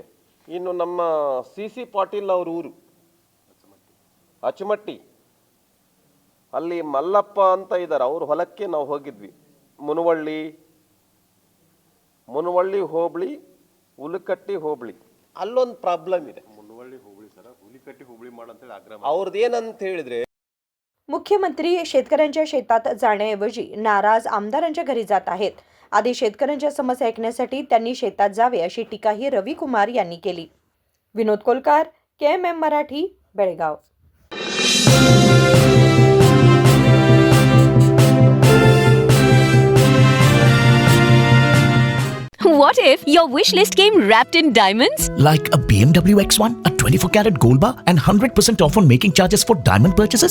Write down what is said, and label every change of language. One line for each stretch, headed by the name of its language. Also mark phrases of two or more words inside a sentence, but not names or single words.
Kannada: ಇನ್ನು ನಮ್ಮ CC ಪಾಟೀಲ್ ಅವ್ರ ಊರು ಅಚ್ಚಮಟ್ಟಿ, ಅಲ್ಲಿ ಮಲ್ಲಪ್ಪ ಅಂತ ಇದ್ದಾರೆ, ಅವ್ರ ಹೊಲಕ್ಕೆ ನಾವು ಹೋಗಿದ್ವಿ. ಮುನವಳ್ಳಿ ಹೋಬಳಿ, ಹುಲಿಕಟ್ಟಿ ಹೋಬಳಿ, ಅಲ್ಲೊಂದು ಪ್ರಾಬ್ಲಮ್ ಇದೆ. ಮುನವಳ್ಳಿ ಹೋಬಳಿ ಸರ್, ಹುಲಿಕಟ್ಟಿ ಹೋಬಳಿ ಮಾಡಂತೇಳಿ ಆಗ್ರಹ. ಅವ್ರದ್ದು ಏನಂತ ಹೇಳಿದ್ರೆ,
Marathi: मुख्यमंत्री शेतकऱ्यांच्या शेतात जाण्याऐवजी नाराज आमदारांच्या घरी जात आहेत. आधी शेतकऱ्यांच्या समस्या ऐकण्यासाठी त्यांनी शेतात जावे अशी टीकाही रविकुमार यांनी केली. विनोद कोलकार, KMM मराठी, बेळगाव.
English: What if your wish list came wrapped in diamonds? Like a BMW X1, a 24-carat gold bar, and 100% off on making charges for diamond purchases?